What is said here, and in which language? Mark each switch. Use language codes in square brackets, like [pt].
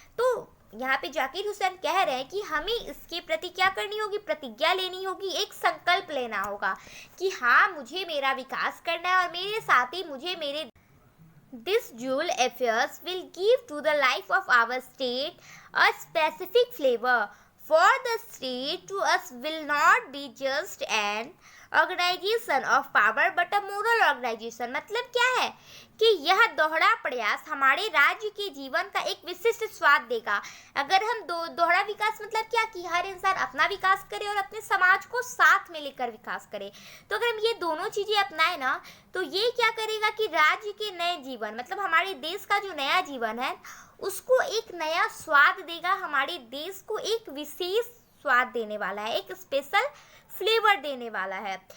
[hi] तो यहाँ पे जाकिर हुसैन कह रहे हैं कि हमें इसके प्रति क्या करनी होगी, प्रतिज्ञा लेनी होगी, एक संकल्प लेना होगा कि हाँ मुझे मेरा विकास करना है और मेरे साथ ही मुझे मेरे [en] These dual affairs will give to the life of our state a specific flavor. For the state to us will not be just an organization of power but a moral organization। [hi] मतलब क्या है कि यह दोहरा प्रयास हमारे राज्य के जीवन का एक विशिष्ट स्वाद देगा। अगर हम दोहरा विकास मतलब क्या कि हर इंसान अपना विकास करे और अपने समाज को साथ में लेकर विकास करे। तो अगर हम ये दोनों चीजें अपनाए ना तो ये क्या करेगा कि राज्य के नए जीवन मतलब हमारे देश का जो नया जीवन है उसको एक नया स्वाद देगा, हमारे देश को एक विशेष स्वाद देने वाला है, एक स्पेशल फ्लेवर देने वाला है।